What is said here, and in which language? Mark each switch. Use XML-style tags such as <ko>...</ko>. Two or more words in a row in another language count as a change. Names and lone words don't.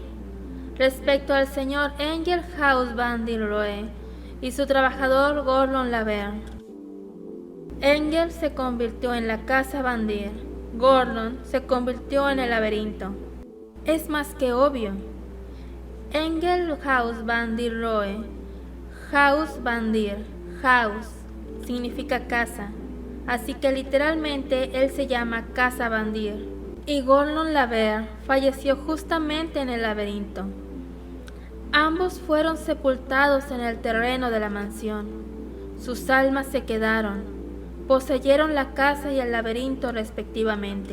<es>Respecto al señor Engel Haus van der Rohe y su trabajador Gordon Laverne. Engel se convirtió en la casa Van Der, Gordon se convirtió en el laberinto. Es más que obvio. Engel Haus van der Rohe, Haus van der, Haus significa casa, así que literalmente él se llama Casa Van Der. Y Gordon Laverne falleció justamente en el laberinto. Ambos fueron sepultados en el terreno de la mansión. Sus almas se quedaron, poseyeron la casa y el laberinto respectivamente.</es>